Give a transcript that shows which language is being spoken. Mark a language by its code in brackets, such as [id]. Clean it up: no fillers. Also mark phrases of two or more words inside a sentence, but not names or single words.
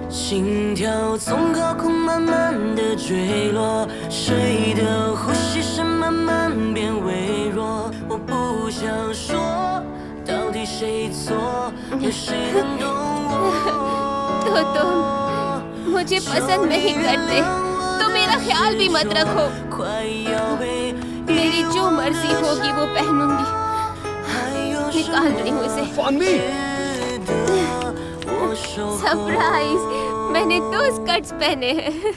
[zh] 心跳从高空慢慢的坠落，谁的呼吸声慢慢变微弱。我不想说，到底谁错，有谁能懂我？ [hi] तो तुम मुझे पसंद नहीं करते तो मेरा ख्याल भी मत रखो। मेरी जो मर्जी होगी वो पहनूंगी। निकाल रही हूँ इसे। फानवी! सरप्राइज, मैंने 2 स्कर्ट्स पहने हैं।